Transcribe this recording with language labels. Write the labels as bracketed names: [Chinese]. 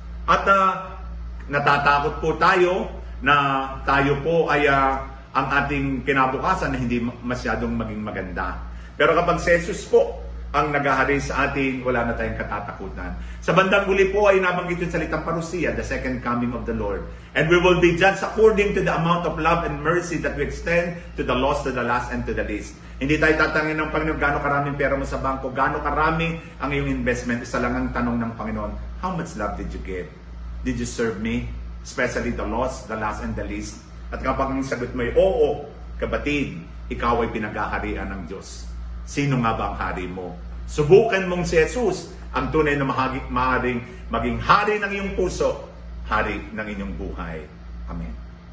[Filipino] At natatakot po tayo na tayo po ay ang ating kinabukasan na hindi masyadong maging maganda. Pero kapag si Jesus po ang naghahari sa atin, wala na tayong katatakutan. Sa bandang huli po ay nabanggit yung salitang parusia, [English] the second coming of the Lord. And we will be judged according to the amount of love and mercy that we extend to the lost, to the last, and to the least. [Filipino] Hindi tayo tatangin ng Panginoon, gaano karaming pera mo sa bangko, gaano karami ang iyong investment. Isa lang ang tanong ng Panginoon, [English] how much love did you give? Did you serve me? Especially the lost, the last, and the least. [Filipino] At kapag ang sagot mo ay, oo, kapatid, ikaw ay pinag-aharian ng Diyos. Sino nga ba ang hari mo? Subukan mong si Jesus, ang tunay na maaaring maging hari ng iyong puso, hari ng inyong buhay. Amen.